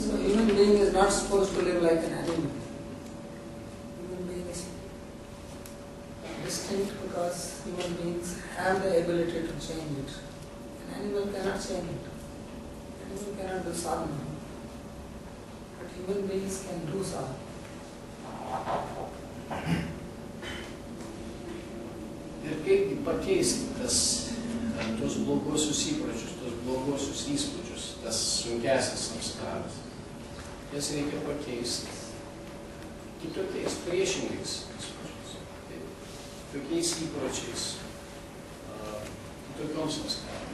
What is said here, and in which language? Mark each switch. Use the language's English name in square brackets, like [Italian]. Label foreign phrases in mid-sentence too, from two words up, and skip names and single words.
[English] So human being is not supposed to live like an animal. Human being is distinct because human beings have the ability to change it. An animal cannot change it. An animal cannot do sadhana. But human beings can do sadhana. [Lithuanian] Ir kaipgi pakeisti tos blogosius įpročius, tos blogosius įspūdžius, tas sunkesnis samskaras. Jas reikia pakeisti kitokiais, priešingais įspūdžiais, tokiais įpročiais, kitokiom samskarom.